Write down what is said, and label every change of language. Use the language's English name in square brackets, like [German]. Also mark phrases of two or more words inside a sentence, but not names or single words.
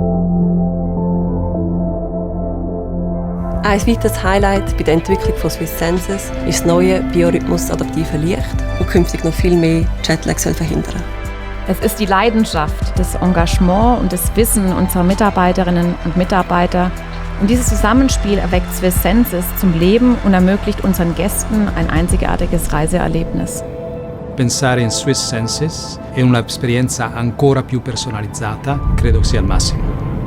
[German] Ein weiteres Highlight bei der Entwicklung von Swiss Senses ist das neue biorhythmus-adaptive Licht, das künftig noch viel mehr Jetlag verhindern soll. Es ist die Leidenschaft, das Engagement und das Wissen unserer Mitarbeiterinnen und Mitarbeiter. Und dieses Zusammenspiel erweckt Swiss Senses zum Leben und ermöglicht unseren Gästen ein einzigartiges Reiseerlebnis. [Italian] Pensare in Swiss Senses è un'esperienza ancora più personalizzata, credo sia il massimo.